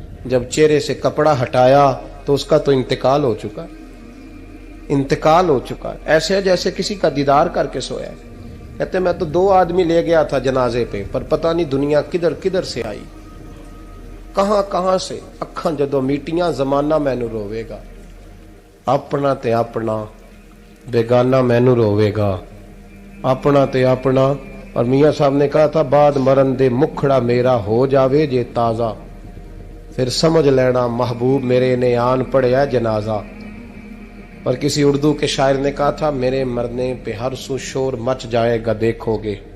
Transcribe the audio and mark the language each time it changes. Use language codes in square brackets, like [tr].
[ur] جب چہرے سے کپڑا ہٹایا تو اس کا تو انتقال ہو چکا, انتقال ہو چکا, ایسے ہے جیسے کسی کا دیدار کر کے سویا ہے. کہتے میں تو 2 آدمی لے گیا تھا جنازے پہ, پر پتہ نہیں دنیا کدھر کدھر سے آئی, کہاں کہاں سے. [pa] اکھاں جدو میٹیاں زمانہ مینو روے گا, اپنا تے اپنا بیگانہ مینو روے گا, اپنا تے اپنا. [ur] اور میاں صاحب نے کہا تھا [pa] بعد مرن دے مکھڑا میرا ہو جاوے جے تازہ, پھر سمجھ لینا محبوب میرے نے آن پڑیا جنازہ. [ur] اور کسی اردو کے شاعر نے کہا تھا میرے مرنے پہ ہر سو شور مچ جائے گا دیکھو گے.